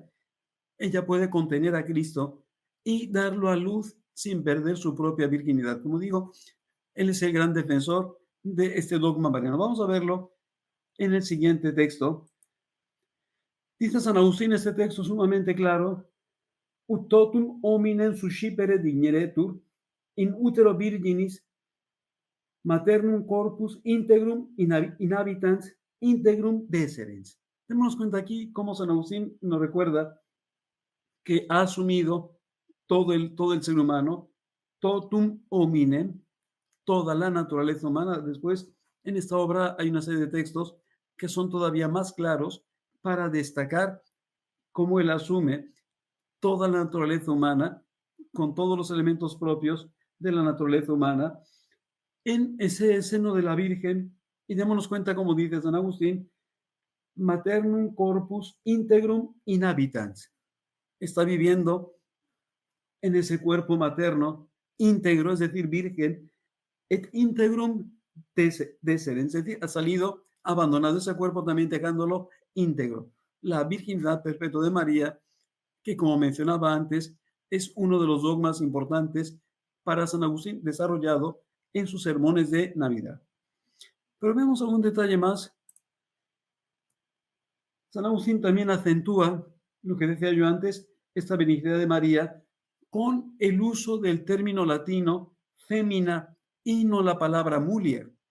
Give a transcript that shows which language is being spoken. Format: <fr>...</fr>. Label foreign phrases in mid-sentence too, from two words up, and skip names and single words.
<es>Ella puede contener a Cristo y darlo a luz sin perder su propia virginidad. Como digo, él es el gran defensor de este dogma mariano. Vamos a verlo en el siguiente texto. Dice San Agustín este texto sumamente claro:</es> <la>ut totum hominem suscipere digneretur in utero virginis maternum corpus integrum inhabitans integrum deserens.</la> <es>Démonos cuenta aquí cómo San Agustín nos recuerda que ha asumido todo el ser humano,</es> <la>totum hominem,</la> <es>toda la naturaleza humana. Después, en esta obra hay una serie de textos que son todavía más claros para destacar cómo él asume toda la naturaleza humana con todos los elementos propios de la naturaleza humana en ese seno de la Virgen. Y démonos cuenta, como dice San Agustín,</es> <la>maternum corpus integrum inhabitans.</la> <es>Está viviendo en ese cuerpo materno íntegro, es decir, virgen,</es> <la>et integrum deserens,</la> <es>es decir, ha salido abandonado ese cuerpo también dejándolo íntegro. La virginidad perpetua de María, que como mencionaba antes, es uno de los dogmas importantes para San Agustín desarrollado en sus sermones de Navidad. Pero vemos algún detalle más. San Agustín también acentúa lo que decía yo antes, esta benignidad de María, con el uso del término latino fémina y no la palabra mulier.</es>